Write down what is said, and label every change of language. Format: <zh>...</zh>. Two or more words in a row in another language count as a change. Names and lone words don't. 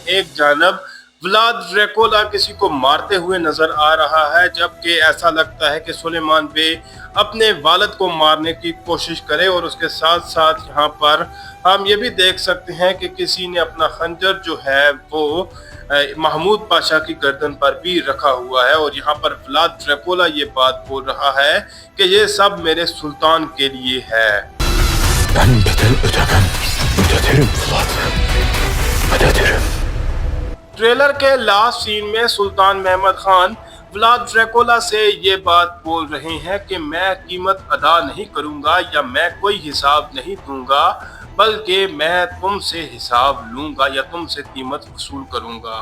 <ur>ایک جانب ولاد ڈریکولا کسی کو مارتے ہوئے نظر آ رہا ہے، جبکہ ایسا لگتا ہے کہ سلیمان بے اپنے والد کو مارنے کی کوشش کرے. اور اس کے ساتھ ساتھ یہاں پر ہم یہ بھی دیکھ سکتے ہیں کہ کسی نے اپنا خنجر جو ہے وہ محمود پاشا کی گردن پر بھی رکھا ہوا ہے. اور یہاں پر ولاد ڈریکولا یہ بات بول رہا ہے کہ یہ سب میرے سلطان کے لیے ہے.</ur> <tr>Ben bedel ödemem. Ödetirim Fuat. Ödetirim.</tr> <ur>ٹریلر کے</ur> <en>last scene</en> <ur>میں سلطان محمد خان ولاد ڈریکولا سے یہ بات بول رہے ہیں کہ میں قیمت ادا نہیں کروں گا یا میں کوئی حساب نہیں دوں گا، بلکہ میں تم سے حساب لوں گا یا تم سے قیمت وصول کروں گا.</ur>